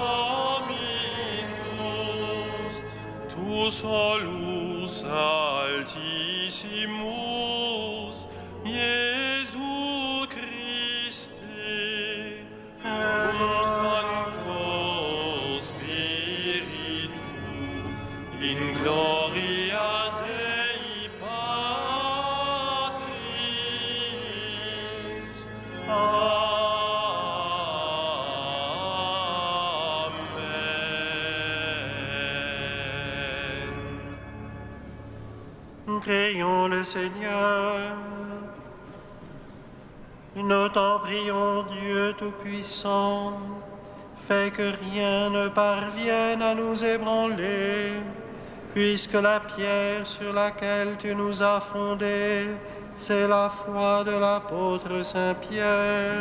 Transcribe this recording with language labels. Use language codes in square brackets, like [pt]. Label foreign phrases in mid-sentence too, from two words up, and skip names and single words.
[la] Dominus, tu solus altissimus, Iesu Christe, cum Sancto Spiritu, in gloria Dei Patris. [fr] Prions le Seigneur. Nous t'en prions, Dieu Tout-Puissant, fais que rien ne parvienne à nous ébranler, puisque la pierre sur laquelle tu nous as fondés, c'est la foi de l'apôtre Saint-Pierre.